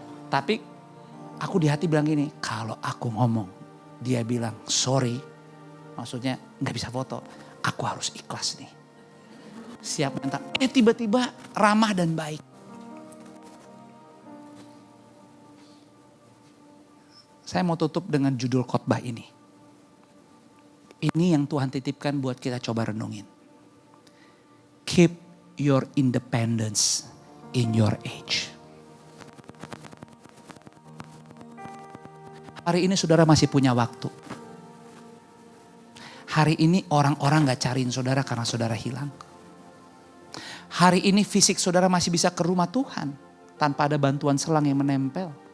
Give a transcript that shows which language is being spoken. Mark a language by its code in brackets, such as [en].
[id] Tapi aku di hati bilang gini, kalau aku ngomong, dia bilang sorry, maksudnya gak bisa foto. Aku harus ikhlas nih. Siap mental. Tiba-tiba ramah dan baik. Saya mau tutup dengan judul khotbah ini. Ini yang Tuhan titipkan buat kita coba renungin. [en] Keep your independence in your age. [id] Hari ini saudara masih punya waktu. Hari ini orang-orang gak cariin saudara karena saudara hilang. Hari ini fisik saudara masih bisa ke rumah Tuhan tanpa ada bantuan selang yang menempel.